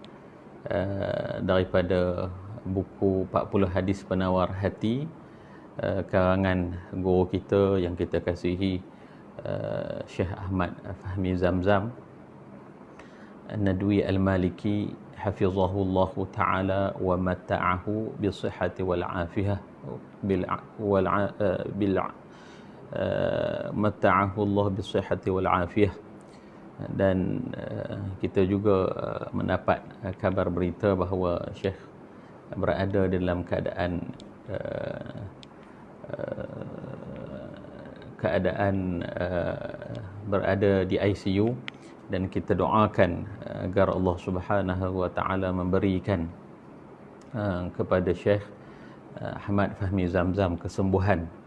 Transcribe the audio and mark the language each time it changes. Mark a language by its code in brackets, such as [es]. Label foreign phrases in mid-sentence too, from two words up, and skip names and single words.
[ms] daripada buku 40 hadis penawar hati karangan guru kita yang kita kasihi, Syekh Ahmad Fahmi Zamzam An-Nadwi Al-Maliki [ar] حفظه الله تعالى ومتعه بالصحة والعافية متعه الله بالصحة والعافية. [ms] Dan kita juga mendapat kabar berita bahawa Syekh berada dalam keadaan berada di ICU, dan kita doakan agar Allah [ar] سبحانه وتعالى [ms] memberikan kepada Syekh Ahmad Fahmi Zamzam kesembuhan,